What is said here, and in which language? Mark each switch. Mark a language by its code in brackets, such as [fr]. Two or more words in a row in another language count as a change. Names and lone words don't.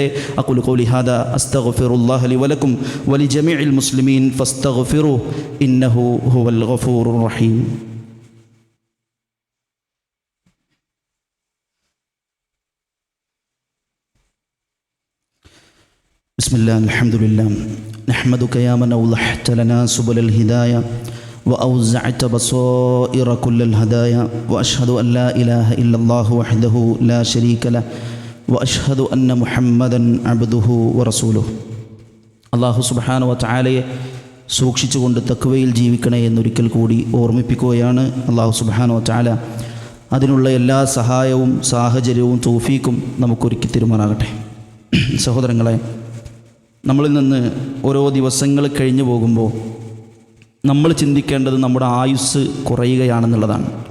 [ar] أقول قولي هذا أستغفر الله لي ولكم ولجميع المسلمين فاستغفروه إنه هو الغفور الرحيم. بسم الله الحمد لله نحمدك يا من أوضحت لنا سبل الهداية وأوزعت بصائر كل الهدايا وأشهد أن لا إله إلا الله وحده لا شريك له وأشهد أن محمدا عبده ورسوله. الله سبحانه وتعالى [ml] സൂക്ഷിച്ചുകൊണ്ട് തഖ്വയിൽ ജീവിക്കണേ എന്നൊരിക്കൽ കൂടി ഓർമ്മിപ്പിക്കുകയാണ്. [ar] الله سبحانه وتعالى [ml] അതിനുള്ള എല്ലാ സഹായവും സാഹചര്യവും തൗഫീക്കും നമുക്കൊരുക്കി തരുമാറാകട്ടെ. സഹോദരങ്ങളെ, നമ്മളിൽ നിന്ന് ഓരോ ദിവസങ്ങൾ കഴിഞ്ഞു പോകുമ്പോൾ നമ്മൾ ചിന്തിക്കേണ്ടത് നമ്മുടെ ആയുസ് കുറയുകയാണെന്നുള്ളതാണ്.